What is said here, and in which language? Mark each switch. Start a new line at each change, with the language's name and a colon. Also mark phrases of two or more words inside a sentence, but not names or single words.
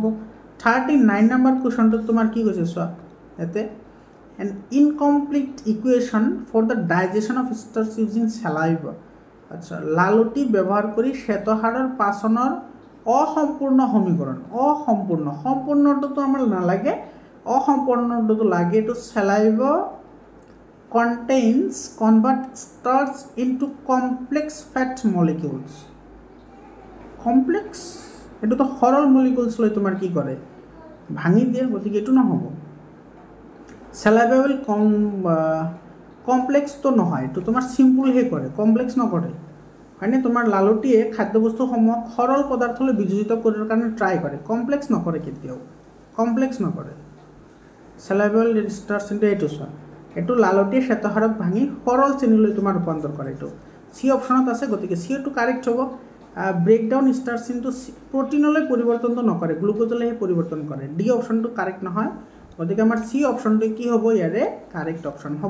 Assamese: 39 নম্বৰ কুৱেশ্যনটোত তোমাৰ কি কৈছে চোৱা, ইয়াতে
English: an incomplete equation for the digestion of starch using saliva.
Assamese: আচ্ছা, লালুটি ব্যৱহাৰ কৰি শ্বেতসাৰৰ পাচনৰ অসম্পূৰ্ণ সমীকৰণ। সম্পূৰ্ণটোতো আমাৰ নালাগে, অসম্পূৰ্ণটোতো লাগে।
English: এইটো চেলাইভা convert starch into complex fat molecules।
Assamese: কমপ্লেক্স, এইটোতো সৰল মলিকুলছ লৈ তোমাৰ কি কৰে ভাঙি দিয়ে, গতিকে এইটো নহ'ব।
English: saliva will
Assamese: কমপ্লেক্সটো নহয়, এইটো তোমাৰ চিম্পুলহে কৰে, কমপ্লেক্স নকৰে, হয়নে? তোমাৰ লালুটিয়ে খাদ্যবস্তুসমূহক সৰল পদাৰ্থলৈ বিযোজিত কৰাৰ কাৰণে ট্ৰাই কৰে, কমপ্লেক্স নকৰে, কেতিয়াও কমপ্লেক্স নকৰে।
English: saliva will starch into,
Assamese: এইটো চোৱা, এইটো লালুটিয়ে শ্বেতসাৰক ভাঙি সৰল শ্ৰেণীলৈ তোমাৰ ৰূপান্তৰ কৰে, এইটো চি অপশ্যনত আছে, গতিকে চিটো কাৰেক্ট হ'ব।
English: breakdown starch into
Assamese: প্ৰটিনলৈ পৰিৱৰ্তনটো নকৰে, গ্লুক'জলৈহে পৰিৱৰ্তন কৰে। ডি অপশ্যনটো কাৰেক্ট নহয়, গতিকে আমাৰ চি অপশ্যনটো কি হ'ব ইয়াৰে
English: correct option
Assamese: হ'ব।